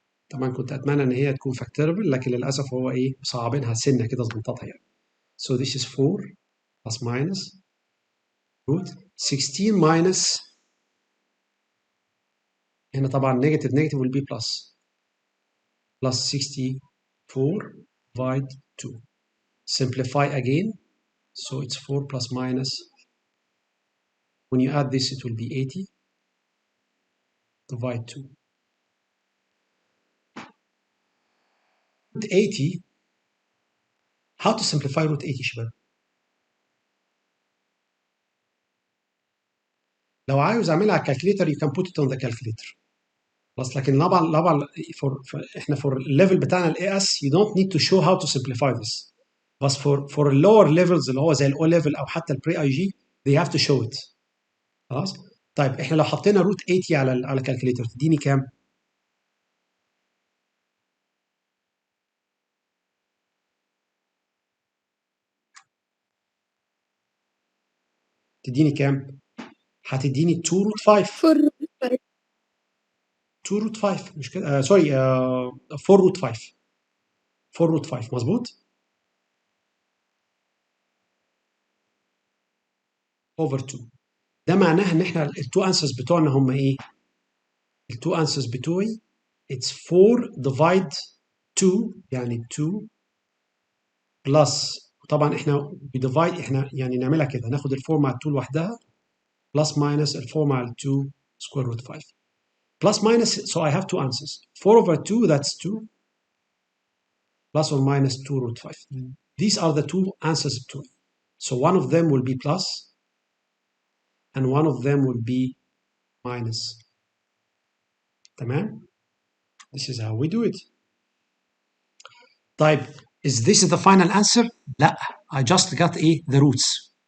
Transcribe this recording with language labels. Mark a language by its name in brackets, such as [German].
[Arabic] طبعا كنت اتمنى ان هي تكون فاكتوربل لكن للاسف هو ايه مصعبينها سنه كده ظبطتها يعني. [English] So this is 4 plus minus root 16 minus [Arabic] هنا طبعا [English] negative will be plus 64 divide 2. Simplify again. So it's 4 plus minus. When you add this, it will be 80 divide 2. Root 80. How to simplify root 80 [Arabic] شباب؟ لو عاوز اعملها على الكالكليتر [English] you can put it on the calculator. [Arabic] بس لكن طبعا احنا [English] for [Arabic] الليفل بتاعنا الاي اس [English] you don't need to show how to simplify this. [Arabic] بس [English] for lower levels [Arabic] اللي هو زي الاو ليفل او حتى البري اي جي [English] they have to show it. [Arabic] خلاص؟ طيب احنا لو حطينا روت 80 على الكالكليتر تديني كام؟ تديني كام؟ هتديني 2 روت 5. 2 روت 5 مش كده؟ سوري 4 روت 5. 4 روت 5 مظبوط؟ اوفر 2. ده معناه ان احنا التو انسرز بتوعنا هم ايه؟ التو انسرز بتوعي [English] it's 4 divide 2 [Arabic] يعني 2 بلس طبعا احنا بديفايد احنا يعني نعملها كده ناخد ال 4 مع ال 2 لوحدها بلس ماينس ال 4 مع ال 2 [English] square root 5 plus minus so I have two answers 4 over 2 that's 2 plus or minus 2 root 5. These are the two answers to it. So one of them will be plus and one of them will be minus. [Arabic] تمام? [English] This is how we do it. [Arabic] طيب [English] is this the final answer? [Arabic] لا [English] I just got the roots.